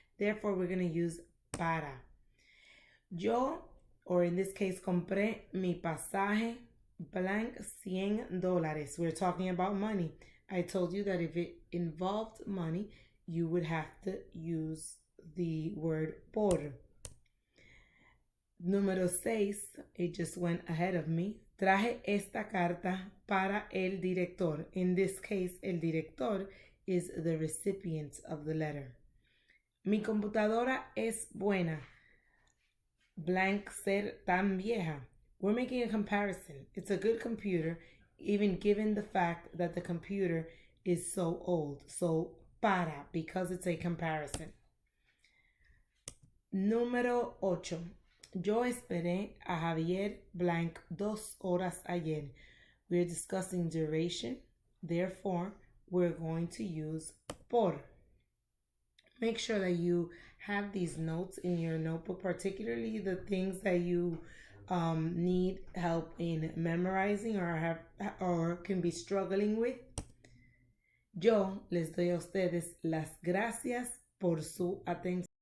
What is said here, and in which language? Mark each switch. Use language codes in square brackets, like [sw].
[en] Therefore, we're going to use para. Yo, or in this case, [es] compré mi pasaje, [en] blank, $100. We're talking about money. I told you that if it involved money, you would have to use the word por. Número 6, it just went ahead of me. [es] Traje esta carta para el director. [en] In this case, el director is the recipient of the letter. [es] Mi computadora es buena. Blank, ser tan vieja. [en] We're making a comparison. It's a good computer, even given the fact that the computer is so old. So, para, because it's a comparison. [es] Número 8. Yo esperé a Javier blank 2 horas ayer. [en] We're discussing duration. Therefore, we're going to use por. Make sure that you have these notes in your notebook, particularly the things that you need help in memorizing or can be struggling with. [es] Yo les doy a ustedes las gracias por su atención.